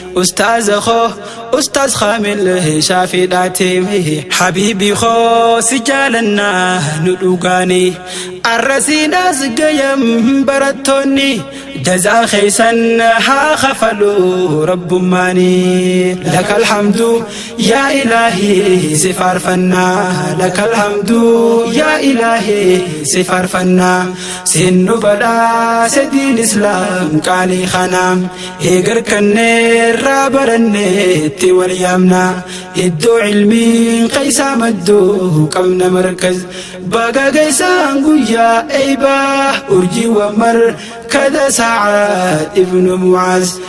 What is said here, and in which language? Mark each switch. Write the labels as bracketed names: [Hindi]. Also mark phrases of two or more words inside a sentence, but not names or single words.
[Oromo] Ustaaza koo, Ustaaz Kaamil Shaafiidhaati. Habiibi koo, si jaalannaa nu dhugaani. Arrasiidhaas gayam barattoonni. Jazaa keessan haa kafalu rabbummaani. [Arabic] لك الحمد يا إلهي، [Oromo] si faarfannaa. [Arabic] لك الحمد يا إلهي، [Oromo] si faarfannaa. Siin nu badhaase diin Islaam qaalii kana. Eegar kanneerraa baranneetti wal yaamna. Iddoo ilmiin keessaa maddu qabna markaz. Baga geessaan guyyaa eebaa. Urjiiwwan markada Sacaad ibnu Mucaaz.